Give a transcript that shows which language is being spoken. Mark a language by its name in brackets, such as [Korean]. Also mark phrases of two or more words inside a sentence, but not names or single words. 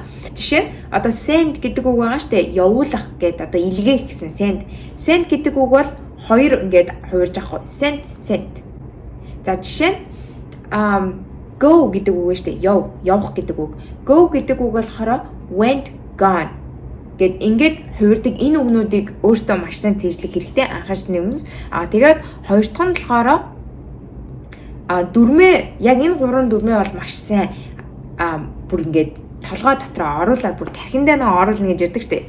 [Mongolian] Жишээ одоо send гэдэг үг байгаа штэ, явуулах гэдэг одоо илгээх гэсэн send. Send гэдэг үг бол хоёр ингээд хувирж авах. Send. За жишээ go гэдэг үг штэ, явах гэдэг үг. Go гэдэг үг болохоор [English] went, gone [Mongolian] гэд ингээд хувирдаг энэ үгнүүдийг өөртөө маш сайн тэжлэх хэрэгтэй анхаарсны өмнөөс. Тэгээд хоёр дахь нь болохоор дүрмээ яг энэ 3 дүрмээ бол маш сайн бүр ингээд толгой дотроо оруулаад бүр тархиндаа нэг оруулна гэж ярьдаг штеп.